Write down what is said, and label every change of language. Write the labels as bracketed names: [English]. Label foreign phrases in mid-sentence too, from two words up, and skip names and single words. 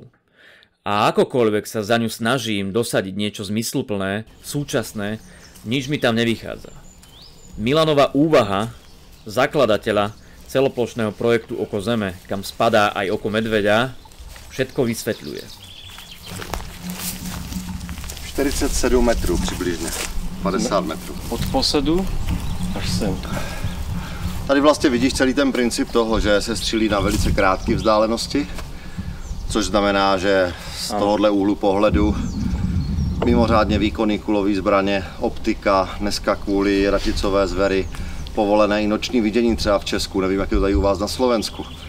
[Slovak] A akokoľvek sa za ňu snažím dosadiť niečo zmysluplné, súčasné, nič mi tam nevychádza. Milanova úvaha, zakladateľa celoplošného projektu Oko Zeme, kam spadá aj oko medveďa, všetko vysvetľuje. [Czech] 47 metrů přibližně, 50 metrů. Od posadu až sem. Tady vlastně vidíš celý ten princip toho, že se střílí na velice krátké vzdálenosti, což znamená, že z tohohle úhlu pohledu mimořádně výkonný kulový zbraně, optika, dneska kvůli raticové zvery, povolené i noční vidění třeba v Česku, nevím, jak je to tady u vás na Slovensku.